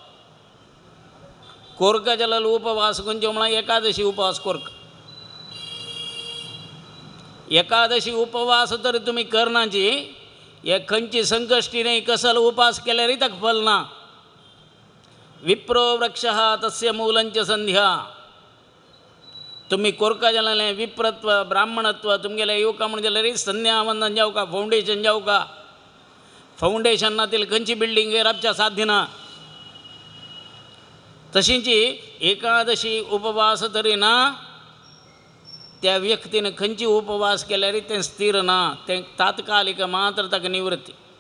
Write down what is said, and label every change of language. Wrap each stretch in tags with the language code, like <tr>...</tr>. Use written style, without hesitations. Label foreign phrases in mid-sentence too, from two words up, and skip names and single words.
<kok>कोरक जाल्यार उपवास खंयच्यो म्हळ्यार एकादशी उपवास कोरक एकादशी उपवास तर तुमी करनाची हे खंयची संकश्टी न्हय कसल उपास केल्यारय ताका फल ना</kok> <sa>विप्रो वृक्ष तस्य मूलंच संध्या</sa> <kok>तुम्ही कोरका जाले विप्रत्व ब्राह्मणत्व तुमगेले येवका म्हणून जाल्यार संध्या वंदन जाऊ का फाउंडेशन जाऊ का फाउंडेशनातील खंयची बिल्डिंग राबच्या साध्य ना तशींची एकादशी उपवास तरी ना त्या व्यक्तीने खंयची उपवास केल्यार तें स्थिर ना तें तात्कालिक मात्र ताका निवृत्ती</kok>